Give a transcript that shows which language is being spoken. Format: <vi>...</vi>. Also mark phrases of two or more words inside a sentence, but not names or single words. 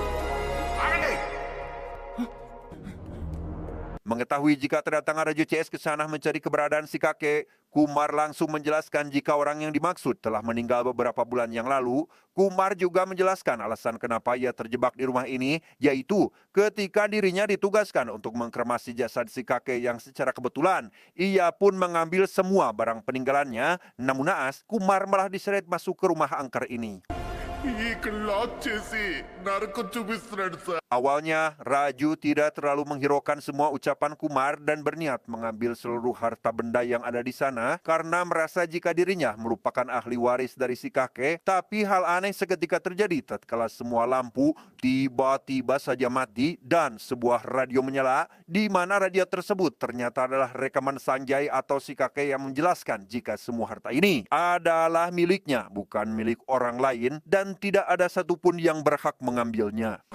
<id>Mengetahui jika kedatangan Raju CS ke sana mencari keberadaan si kakek, Kumar langsung menjelaskan jika orang yang dimaksud telah meninggal beberapa bulan yang lalu. Kumar juga menjelaskan alasan kenapa ia terjebak di rumah ini, yaitu ketika dirinya ditugaskan untuk mengkremasi jasad si kakek yang secara kebetulan ia pun mengambil semua barang peninggalannya. Namun naas, Kumar malah diseret masuk ke rumah angker ini.</id> <te>ఇక్కడ లాక్ చేసి నరకం చూపిస్తున్నాడు సార్.</te> <id>Awalnya, Raju tidak terlalu menghiraukan semua ucapan Kumar dan berniat mengambil seluruh harta benda yang ada di sana karena merasa jika dirinya merupakan ahli waris dari si kakek. Tapi hal aneh seketika terjadi tatkala semua lampu tiba-tiba saja mati dan sebuah radio menyala, di mana radio tersebut ternyata adalah rekaman Sanjay atau si kakek yang menjelaskan jika semua harta ini adalah miliknya, bukan milik orang lain, dan tidak ada satupun yang berhak mengambilnya.</id>